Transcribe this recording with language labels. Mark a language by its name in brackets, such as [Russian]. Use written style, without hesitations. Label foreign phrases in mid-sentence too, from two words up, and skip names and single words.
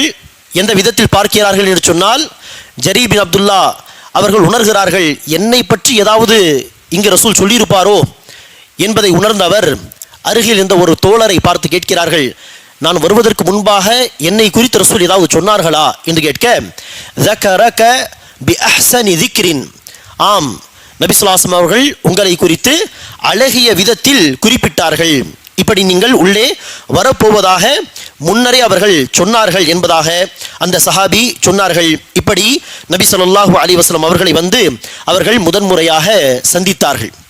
[Tamil] எந்த விதத்தில் பார்க்கிறார்கள் என்று சொன்னால், ஜரீர் பின் அப்துல்லா அவர்கள் உணர்கிறார்கள், என்னை பற்றி ஏதாவது இங்கு ரசூல் சொல்லியிருப்பாரோ என்பதை உணர்ந்த அவர் அருகில் இருந்த ஒரு தோழரை பார்த்து கேட்கிறார்கள், நான் வருவதற்கு முன்பாக என்னை குறித்து ரசூல் ஏதாவது சொன்னார்களா என்று கேட்க, [Arabic] ذكرك بأحسن ذكر, [Tamil] ஆம் நபி [Arabic] صلى الله عليه وسلم [Tamil] அவர்கள் உங்களை குறித்து அழகிய விதத்தில் குறிப்பிட்டார்கள், இப்படி நீங்கள் உள்ளே வரப்போவதாக முன்னரே அவர்கள் சொன்னார்கள் என்பதாக அந்த சஹாபி சொன்னார்கள். இப்படி நபி [Arabic] صلى الله عليه وسلم [Tamil] அவர்களை வந்து அவர்கள் முதன்முறையாக சந்தித்தார்கள்.